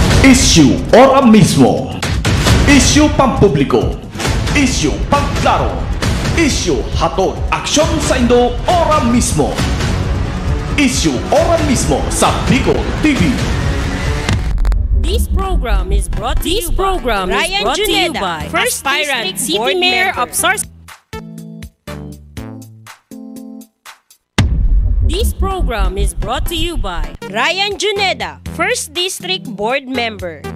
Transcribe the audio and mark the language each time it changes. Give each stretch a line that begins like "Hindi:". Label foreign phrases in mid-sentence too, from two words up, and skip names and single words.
Bikol: Issue ora mismo. Issue pampubliko. Issue pagklaro. Issue hatod aksyon sa Indo ora mismo. Issue ora mismo sa Bicol TV.
English: This program is brought to you by Ryan Juneda, First Aspirant City Mayor of Sorsogon. This program is brought to you by Ryan Juneda, First District Board Member.